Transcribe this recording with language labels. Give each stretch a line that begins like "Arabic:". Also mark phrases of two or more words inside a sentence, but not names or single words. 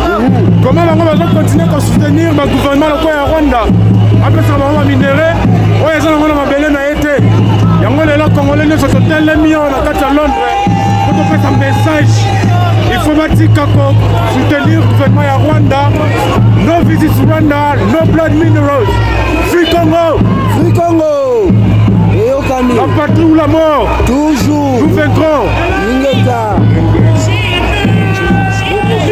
Lingala: Comment bango bazokontinue kosoutenir bagouvernement lokola ya Rwanda apesaka bango baminere oyo eza nango na mabele na ye te? Yango lelo congolais nyonso totelemi awa na kati ya Londres po topesa message
French: il faut
Lingala: batika kosoutenir gouvernement ya Rwanda.
English: No visit Rwanda, no blood minerals. Free Congo, free Congo.
French: La patrie ou la mort, toujours nous vaincrons.